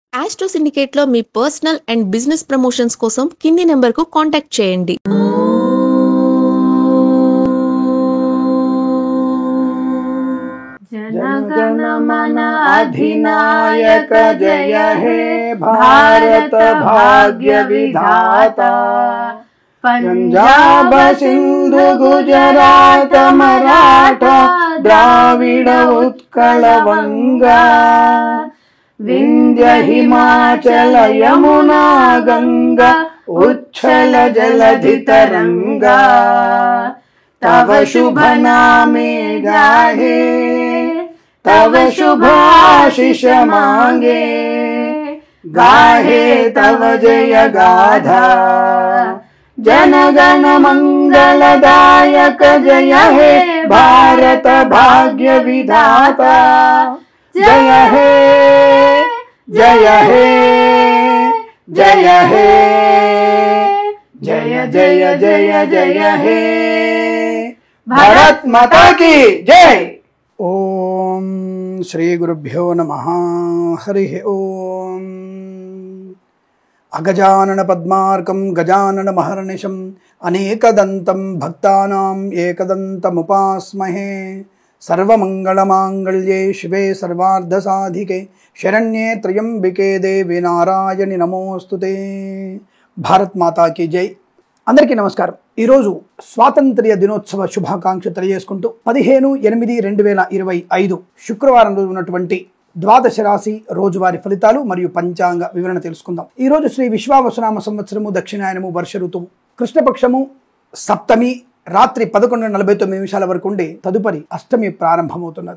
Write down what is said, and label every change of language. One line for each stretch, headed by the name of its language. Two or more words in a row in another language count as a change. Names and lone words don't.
Telugu: ఆస్ట్రో సిండికేట్లో మీ
English: personal and business promotions
Telugu: కోసం కింది నెంబర్కు కాంటాక్ట్ చేయండి.
Bangla: জনগণ মন অধিনায়ক জয় হে ভারত ভাগ্য বিধাতা পঞ্জাব সিন্ধু গুজরাট মরাঠা দ্রাবিড় উৎকল বঙ্গ বিন্ধ্য হিমাচল যমুনা গঙ্গা উচ্ছল জলধি তরঙ্গ তব শুভ নামে গাহে তব শুভ আশিস মাগে গাহে তব জয় গাথা জনগণ মঙ্গলদায়ক জয় হে ভারত ভাগ্য বিধাতা জয় হে জয় হে জয় হে জয় জয় জয় জয় হে
Hindi: भारत माता की जय।
Sanskrit: ओम श्री गुरुभ्यो नमः। हरि ओम। अगजानन पद्मार्कं गजानन महर्निशं अनेकदन्तं भक्तानां एकदन्तमुपास्महे। सर्वमंगलमांगल्ये शिवे सर्वार्धसाधिके शरण्ये त्र्यंबिके देवी नारायणि नमोस्तुते।
Hindi: भारत माता की जय।
Telugu: అందరికీ నమస్కారం। ఈరోజు స్వాతంత్ర్య దినోత్సవ శుభాకాంక్షలు తెలియజేసుకుంటూ 15/8/2025 శుక్రవారం రోజు ఉన్నటువంటి ద్వాదశ రాశి రోజువారీ ఫలితాలు మరియు పంచాంగ వివరణ తెలుసుకుందాం। ఈరోజు శ్రీ విశ్వావసునామ సంవత్సరము దక్షిణాయనము వర్ష ఋతువు కృష్ణపక్షము సప్తమి రాత్రి 11:49 వరకు ఉండి తదుపరి అష్టమి ప్రారంభమవుతున్నది।